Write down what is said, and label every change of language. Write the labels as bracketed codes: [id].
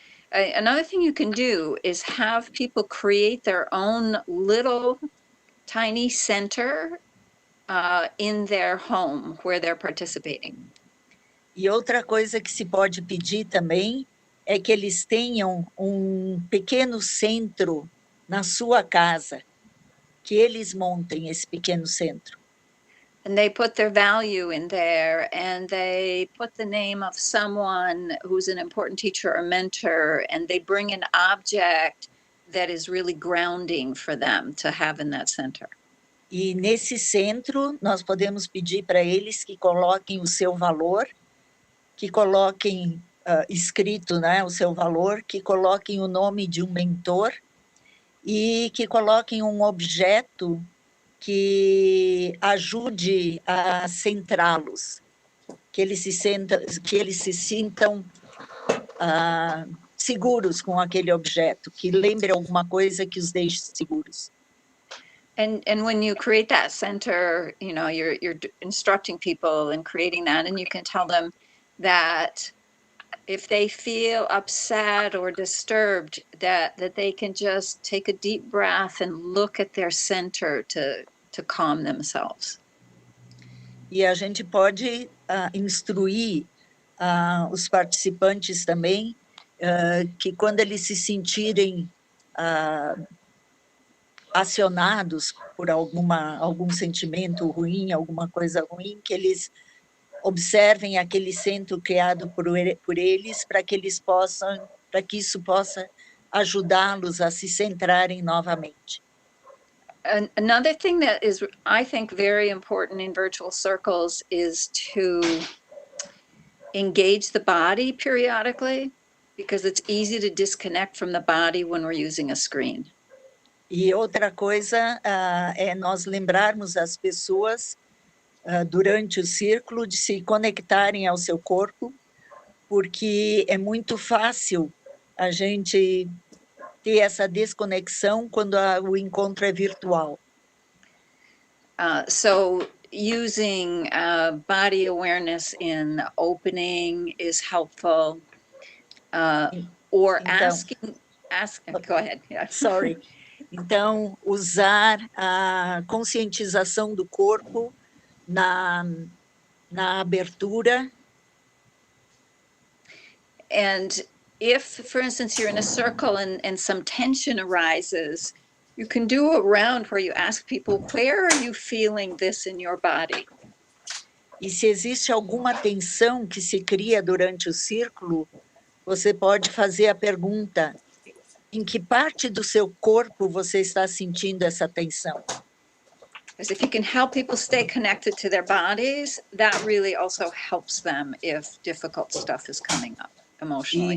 [en] Another thing you can do is have people create their own little tiny center in their home where they're participating. [pt] E outra coisa que se pode pedir também é que eles tenham um pequeno centro na sua casa, que eles montem esse pequeno centro. [en] And they put their value in there, and they put the name of someone who's an important teacher or mentor, and they bring an object that is really grounding for them to have in that center. [pt] E nesse centro, nós podemos pedir para eles que coloquem o seu valor, que coloquem escrito, né, o seu valor, que coloquem o nome de um mentor e que coloquem um objeto que ajude a centrá-los, que eles se sintam seguros com aquele objeto, que lembre alguma coisa que os deixe seguros. [en] And when you create that center, you know, you're instructing people and creating that, and you can tell them that if they feel upset or disturbed, that they can just take a deep breath and look at their center to calm themselves. [pt] E a gente pode instruir os participantes também que quando eles se sentirem acionados por algum sentimento ruim, alguma coisa ruim, que eles observem aquele centro criado por eles para que isso possa ajudá-los a se centrarem novamente. [en] Another thing that is, I think, very important in virtual circles is to engage the body periodically, because it's easy to disconnect from the body when we're using a screen. [pt] E outra coisa é nós lembrarmos as pessoas durante o círculo de se conectarem ao seu corpo, porque é muito fácil a gente ter essa desconexão quando o encontro é virtual. [en] So using body awareness in opening is helpful, or [pt] então, [en] go ahead. Yeah. Sorry. [pt] Então, usar a conscientização do corpo na abertura. [en] And if, for instance, you're in a circle and some tension arises, you can do a round where you ask people, where are you feeling this in your body? [pt] E se existe alguma tensão que se cria durante o círculo, você pode fazer a pergunta: em que parte do seu corpo você está sentindo essa tensão? [en] Because if you can help people stay connected to their bodies, that really also helps them if difficult stuff is coming up emotionally.